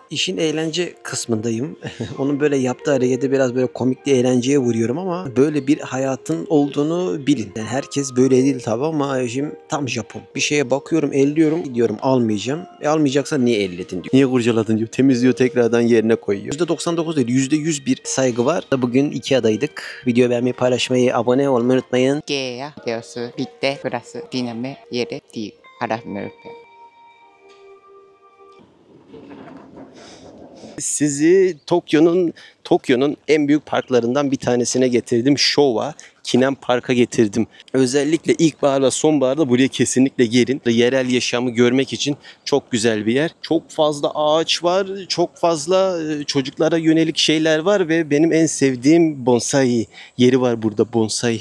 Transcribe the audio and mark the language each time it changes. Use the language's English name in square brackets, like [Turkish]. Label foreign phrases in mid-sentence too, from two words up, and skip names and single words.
[Turkish] İşin eğlence kısmındayım. Onun böyle yaptığı hareketi biraz böyle komikli eğlenceye vuruyorum ama böyle bir hayatın olduğunu bilin. Yani herkes böyle değil tabi ama şimdi tam Japon. Bir şeye bakıyorum, elliyorum, gidiyorum almayacağım. Almayacaksan niye elledin diyor. Niye kurcaladın diyor. Temizliyor, tekrardan yerine koyuyor. %99 değil, %100 bir saygı var. Bugün Ikea'daydık. Video beğenmeyi, paylaşmayı, abone olmayı unutmayın. 게야 되어서 밑에 플러스 디나메 예레 디 알아메르페. Sizi Tokyo'nun en büyük parklarından bir tanesine getirdim. Showa Kinen Park'a getirdim. Özellikle ilkbaharla sonbaharda buraya kesinlikle gelin. Yerel yaşamı görmek için çok güzel bir yer. Çok fazla ağaç var, çok fazla çocuklara yönelik şeyler var ve benim en sevdiğim bonsai yeri var burada, bonsai.